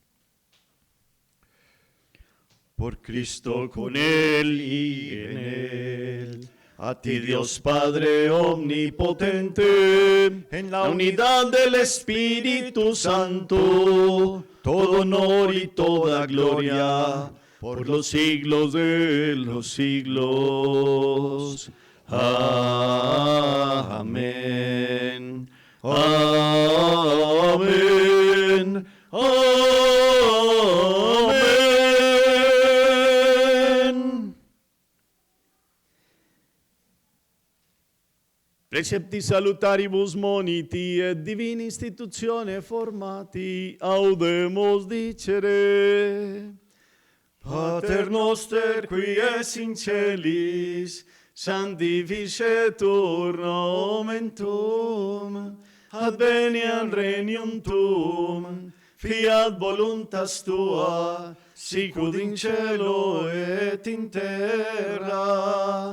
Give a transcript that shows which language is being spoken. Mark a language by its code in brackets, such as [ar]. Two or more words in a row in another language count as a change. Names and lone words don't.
[es] Por Cristo, con Él y en Él, a ti Dios Padre omnipotente, en la unidad del Espíritu Santo, todo honor y toda gloria, por los siglos de los siglos. Amén. Amén. Amén. [la] Precepti salutaribus moniti et divini institutione formati audemus dicere. Pater noster qui es in celis, sanctificetur nomen tuum, adveniat regnum tuum, fiat voluntas tua, sicut in cielo et in terra.